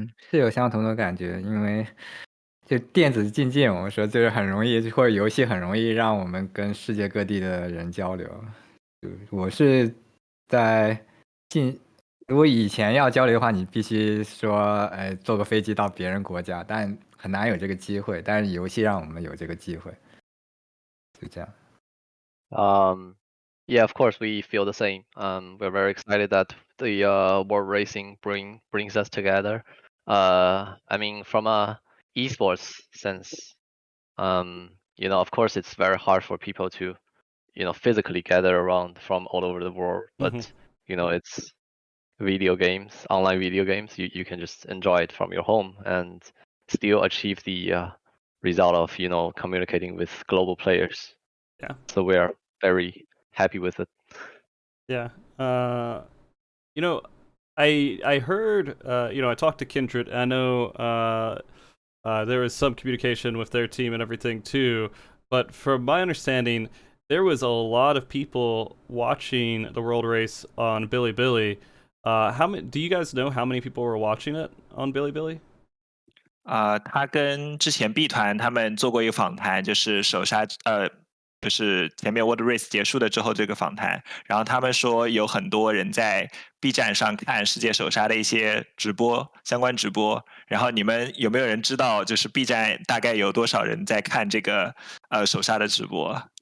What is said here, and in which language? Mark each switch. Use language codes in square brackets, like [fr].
[zh] 是有相同的感觉，因为就电子竞技，我们说就是很容易，或者游戏很容易让我们跟世界各地的人交流。我是在如果以前要交流的话，你必须说，坐个飞机到别人国家，但很难有这个机会。但是游戏让我们有这个机会，就这样。 [en] Yeah, of course we feel the same. We're very excited that the world racing brings us together. I mean, from a esports sense, you know, of course it's very hard for people to, you know, physically gather around from all over the world, but you know, it's video games, online video games. You can just enjoy it from your home and still achieve the result of, you know, communicating with global players. Yeah. So we are very happy with it. Yeah. You know, I heard, you know, I talked to Kindred. I know there was some communication with their team and everything too, but from my understanding, there was a lot of people watching the World Race on Bilibili. How many? Do you guys know how many people were watching it on Bilibili? [zh] 他跟之前 B 团他们做过一个访谈，就是手刹就是前面 World Race 结束了之后这个访谈，然后他们说有很多人在 B 站上看世界手刹的一些直播，相关直播。然后你们有没有人知道，就是 B 站大概有多少人在看这个手刹的直播？